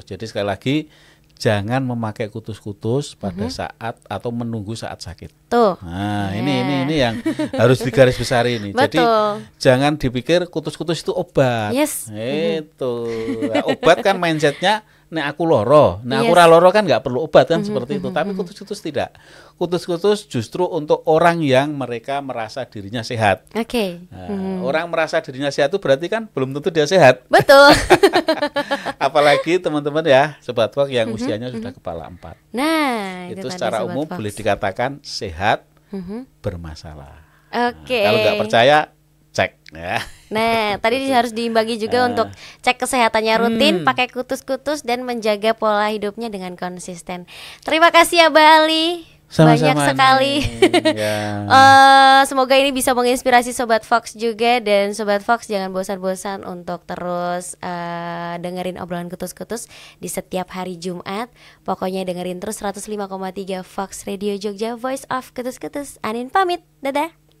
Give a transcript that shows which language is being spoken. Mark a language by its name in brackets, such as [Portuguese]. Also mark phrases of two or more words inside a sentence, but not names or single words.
[Indonesian] Jadi sekali lagi jangan memakai kutus-kutus pada saat atau menunggu saat sakit. Nah, ini yang harus digarisbesari ini. Jadi jangan dipikir kutus-kutus itu obat. Itu. Nah, obat kan mindsetnya [Javanese] nek aku loro, nek aku [Indonesian] Yes. [Javanese] ora loro [Indonesian] kan nggak perlu obat kan seperti itu. Tapi kutus-kutus tidak. Kutus-kutus justru untuk orang yang mereka merasa dirinya sehat. Oke. Nah, orang merasa dirinya sehat itu berarti kan belum tentu dia sehat. Betul. Apalagi teman-teman ya, Sobat Fox yang usianya sudah kepala 4. Nah, Itu tadi secara Sobat umum Fox. boleh dikatakan sehat Mhm. bermasalah. Oke. Kalau nggak percaya, cek ya. Nah, tadi harus diimbagi juga untuk cek kesehatannya rutin, pakai kutus-kutus dan menjaga pola hidupnya dengan konsisten. Terima kasih ya Bali. Banyak Sama-sama sekali. nih, ya. Semoga ini bisa menginspirasi Sobat Fox juga. Dan Sobat Fox jangan bosan-bosan untuk terus dengerin obrolan kutus-kutus di setiap hari Jumat. Pokoknya dengerin terus 105,3 Fox Radio Jogja, Voice of Kutus-kutus. Anin pamit, dadah.